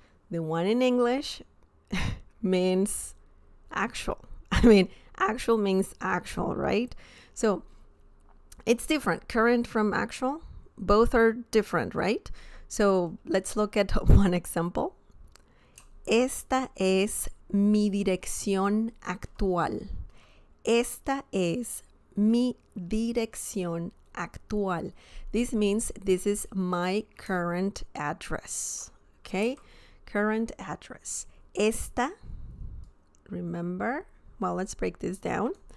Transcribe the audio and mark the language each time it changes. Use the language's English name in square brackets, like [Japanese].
[English] The one in English means actual. I mean, actual means actual, right? So it's different. Current from actual, both are different, right? So let's look at one example. [Spanish] Esta es mi dirección actual. Esta es mi dirección actual. [English] This means this is my current address. Okay? Current address. Esta, remember? Well, let's break this down.